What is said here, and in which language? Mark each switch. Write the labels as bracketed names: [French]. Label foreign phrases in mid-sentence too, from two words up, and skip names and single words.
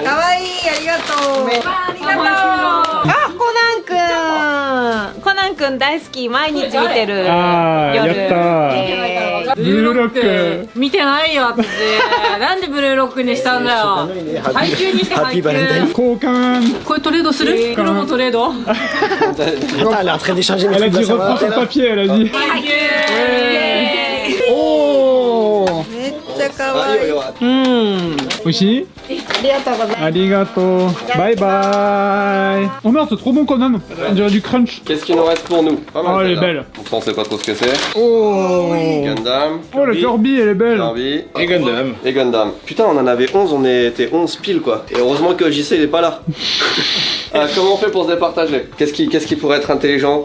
[Japanese] かわいい、ありがとうありがとうあ、コナンくん大好き、毎日見てるあー、やったー。ブルーロック。見てないよ私なんでブルーロックにしたんだよ配給にしてハッ配給ピーバレンタイン。交換。これトレードする黒もトレード [French] Attends, elle est en train d'échanger mes Elle a trucs. dit reprends ton papier, elle a dit. [Japanese] 配給おー。めっちゃかわいい。美味しい？ありがとう。 [French] バイバイ。Oh merde, c'est trop bon quand même. On dirait du crunch. Qu'est-ce qu'il nous reste pour nous? Pas mal, Oh, elle est celle-là. belle. Pourtant, on sait pas trop ce que c'est. Oh. Gundam. Oh, la Kirby, elle est belle. Kirby. Et Gundam. Et Gundam. Putain, on en avait 11, on était 11 piles quoi. Et heureusement que JC il est pas là. Comment on fait pour se départager? Qu'est-ce qui pourrait être intelligent?